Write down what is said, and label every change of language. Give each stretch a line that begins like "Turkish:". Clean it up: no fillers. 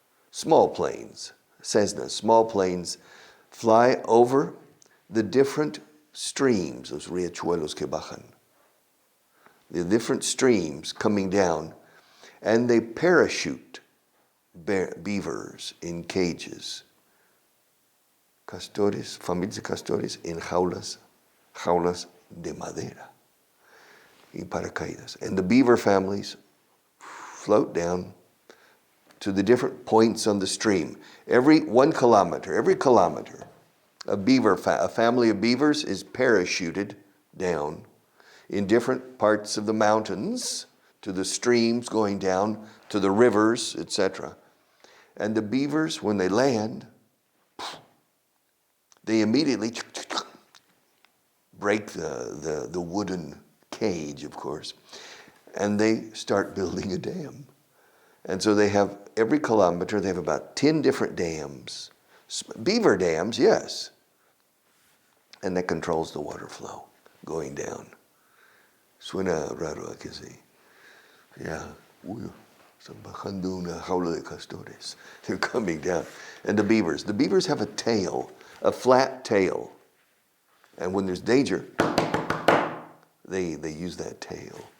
English: Small planes, Cessnas, small planes fly over the different streams,
Spanish: los riachuelos que bajan.
English: The different streams coming down, and they parachute beavers in cages.
Spanish: Castores, familias de castores en jaulas de madera y paracaídas.
English: And the beaver families float down to the different points on the stream. Every kilometer, a family of beavers is parachuted down in different parts of the mountains, to the streams going down, to the rivers, etc. And the beavers, when they land, they immediately break the wooden cage, of course, and they start building a dam. And so they have, every kilometer, they have about 10 different dams. Beaver dams, yes. And that controls the water flow going down.
Spanish: Suena raro, ¿a que sí? Yeah. Uy, están bajando una jaula de castores.
English: They're coming down. And the beavers have a tail, a flat tail. And when there's danger, they use that tail.